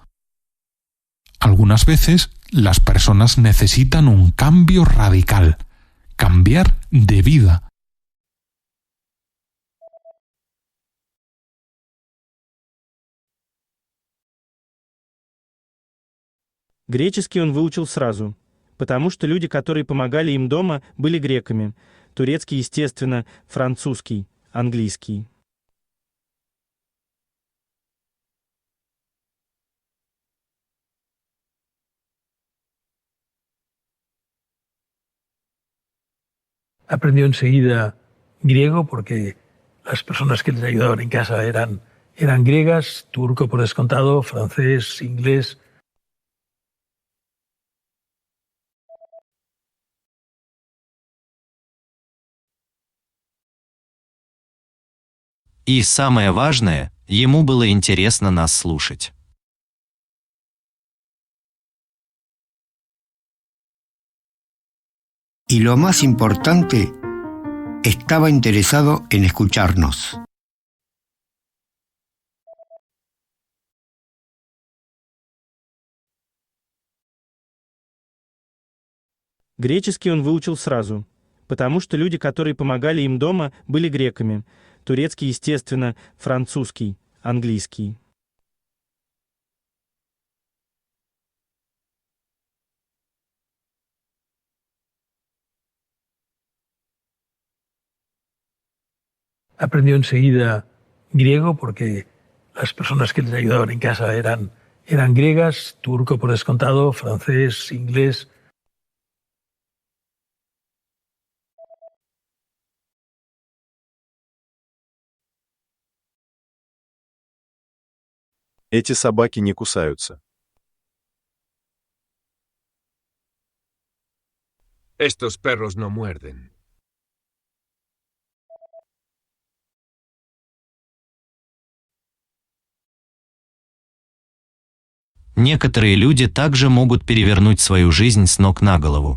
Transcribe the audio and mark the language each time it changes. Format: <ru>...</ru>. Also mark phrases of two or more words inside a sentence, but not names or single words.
<es>Algunas veces las personas necesitan un cambio radical, cambiar de vida.</es> <ru>Греческий он выучил сразу, потому что люди, которые помогали им дома, были греками. Турецкий, естественно, французский, английский.</ru> <es>Aprendió enseguida griego porque las personas que les ayudaban en casa eran griegas, turco por descontado, francés, inglés.</es> <ru>И самое важное, ему было интересно нас слушать.</ru> <es>Y lo más importante, estaba interesado en escucharnos.</es> <ru>Греческий он выучил сразу, потому что люди, которые помогали им дома, были греками. Турецкий, естественно, французский, английский.</ru> <es>Aprendió enseguida griego porque las personas que les ayudaban en casa eran griegas, turco por descontado, francés, inglés.</es> <ru>Эти собаки не кусаются.</ru> <es>Estos perros no muerden.</es> <ru>Некоторые люди также могут перевернуть свою жизнь с ног на голову.</ru>